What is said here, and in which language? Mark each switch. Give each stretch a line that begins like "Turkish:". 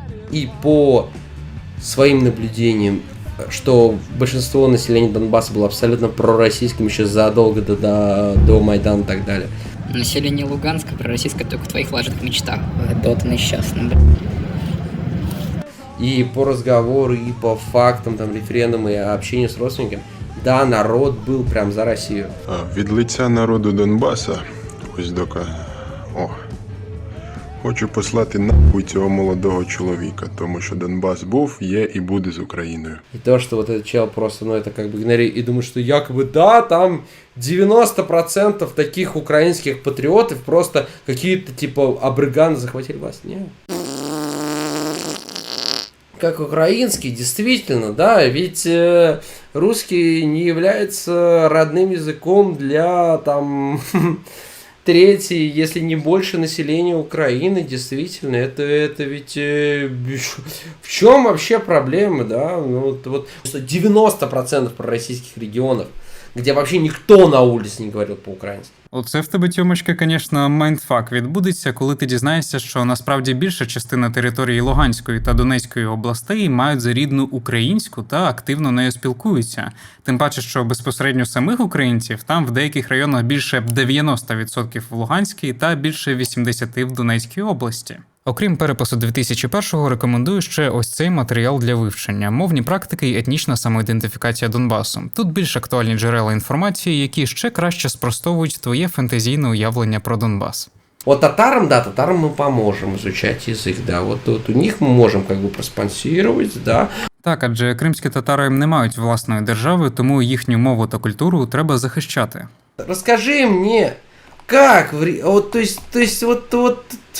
Russian: И по своим наблюдениям, что большинство населения Донбасса было абсолютно пророссийским еще задолго до Майдана и так далее. Население Луганска пророссийское только в твоих влажных мечтах. Дота несчастным. И по разговору, и по фактам, там, референдуму, и общению с родственниками, Да, народ был прям за Россию.
Ukrainian: Від лиця народу Донбаса, ось дока. О. Хочу послати нахуй цього молодого чоловіка, тому що Донбас був, є і буде з Україною.
Russian: И то, что вот этот чел просто, ну это как бы игнорирует и думает, что якобы да, там 90% таких украинских патриотов просто какие-то типа абриганы захватили власть. Нет. Как украинский, действительно, да, ведь русский не является родным языком для там третьей, если не больше населения Украины, действительно, это ведь в чем вообще проблема, да, ну, вот 90% пророссийских регионов, где вообще никто на улице не говорил по-украински.
Ukrainian: Оце в тебе, Тьомочка, конечно, майндфак відбудеться, коли ти дізнаєшся, що насправді більша частина території Луганської та Донецької областей мають за рідну українську та активно нею спілкуються. Тим паче, що безпосередньо самих українців там в деяких районах більше 90% в Луганській та більше 80% в Донецькій області. Окрім перепису 2001-го, рекомендую ще ось цей матеріал для вивчення: мовні практики і етнічна самоідентифікація Донбасу. Тут більш актуальні джерела інформації, які ще краще спростовують твоє фантазійне уявлення про Донбас.
Russian: Вот татарам, да, татарам мы поможем изучать язык, да, вот у них мы можем как бы проспонсировать, да.
Ukrainian: Так, адже кримські татари не мають власної держави, тому їхню мову та культуру треба захищати.
Russian: Расскажи мне, как, вот, то есть, вот...